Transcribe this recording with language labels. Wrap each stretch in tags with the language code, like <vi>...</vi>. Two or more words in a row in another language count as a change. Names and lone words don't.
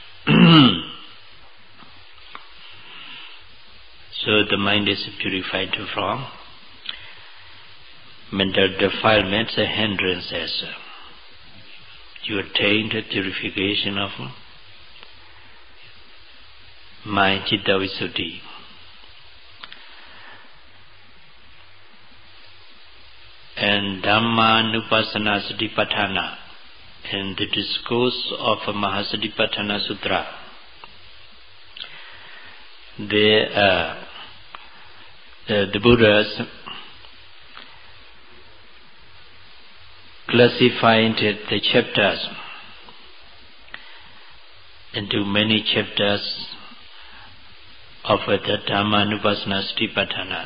<en>So the mind is purified from mental defilements and hindrances. You attained the purification of mind</en> <pi>citta visuddhi.</pi> <en>And</en> <pi>Dhamma Satipatthana,</pi> <en>in the discourse of Mahāsī Sutra, the Buddhas classified the chapters into many chapters of the</en> <pi>Dhamma Satipatthana.</pi>